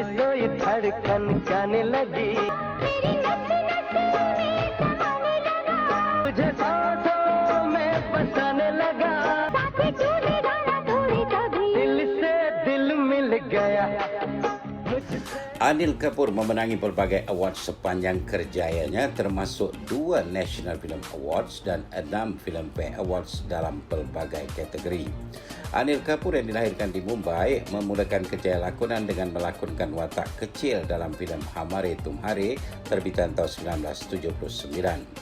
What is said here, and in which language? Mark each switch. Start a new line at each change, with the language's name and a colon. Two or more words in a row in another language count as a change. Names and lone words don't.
Hindi: सोई धड़कन गाने लगी मेरी नस नस में समाने लगा तुझे सांसों में बसाने लगा साथी क्यों नहीं गाना थोड़ी कभी दिल से दिल मिल गया.
Malay: Anil Kapoor memenangi berbagai award sepanjang kerjayanya, termasuk 2 National Film Awards dan 6 Filmfare Awards dalam pelbagai kategori. Anil Kapoor yang dilahirkan di Mumbai memulakan kerjaya lakonan dengan melakonkan watak kecil dalam filem Hamare Tumhare terbitan tahun 1979.